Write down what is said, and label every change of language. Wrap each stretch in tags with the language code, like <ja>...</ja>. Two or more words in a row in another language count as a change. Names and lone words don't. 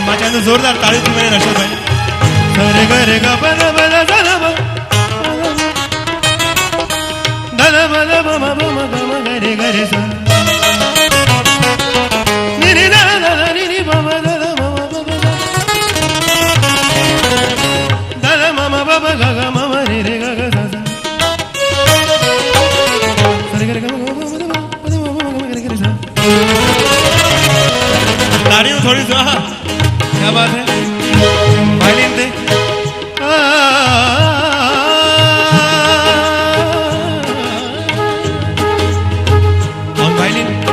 <sd>मां चाहींदुसि ज़ोरदार ताड़ियूं थी वञनि अर्शद भाई। रे ग रे ग ब द ब द द ब द द ब द ब म ब म ग म ग रे ग रे सा नि नि द द द नि नि ब ब द द ब म ब ब द द म म ब ब ग ग म म रे रे ग ग सा सा रे ग रे ग म ग ब द ब द ब म ग रे ग रे सा।</sd> <hi>ताड़ियों थोड़ी सी। क्या बात है।</hi> <pa>वायलिन दे।</pa> <en>on violin.</en>